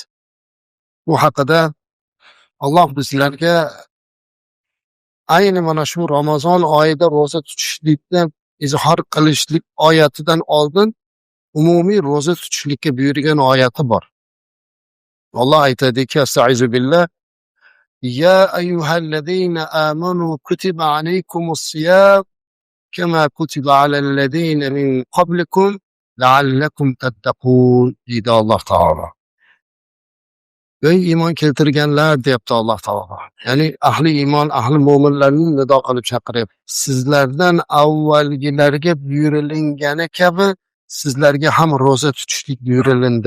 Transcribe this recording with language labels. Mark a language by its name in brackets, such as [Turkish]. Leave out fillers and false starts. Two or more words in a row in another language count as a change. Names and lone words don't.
[Uzbek] Bu haqida Alloh bizlarga ayni mana shu Ramazon oyida ro'za tutishlikni izhor qilishlik oyatidan oldin umumiy ro'za tutishlikka buyurgan oyati bor. Alloh aytadiki, [Arabic] أستعيذ بالله يا أيها الذين آمنوا كتب عليكم الصيام كما كتب على الذين من قبلكم لعلكم تتقون [Uzbek] deydi Alloh taolo. Ey iymon keltirganlar deyapti Alloh taolo. Ya'ni ahli iymon, ahli mo'minlarni nido qilib chaqiryapti. Sizlardan avvalgilarga buyurilgani kabi sizlarga ham ro'za tutishlik buyurilindi.